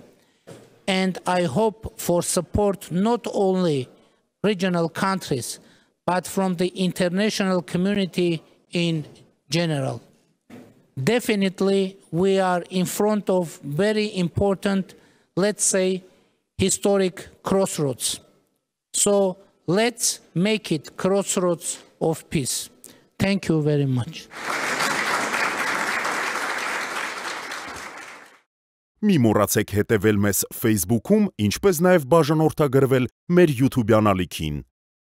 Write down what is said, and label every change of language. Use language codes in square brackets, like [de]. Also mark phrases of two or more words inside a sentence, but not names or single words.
[en] And I hope for support not only regional countries, but from the international community in general. Definitely, we are in front of very important, let's say, historic crossroads. So let's make it crossroads of peace. Thank you very much. [hy] Մի մոռացեք հետևել մեզ Facebook-ում, ինչպես նաև բաժանորդագրվել մեր YouTube-յան ալիքին։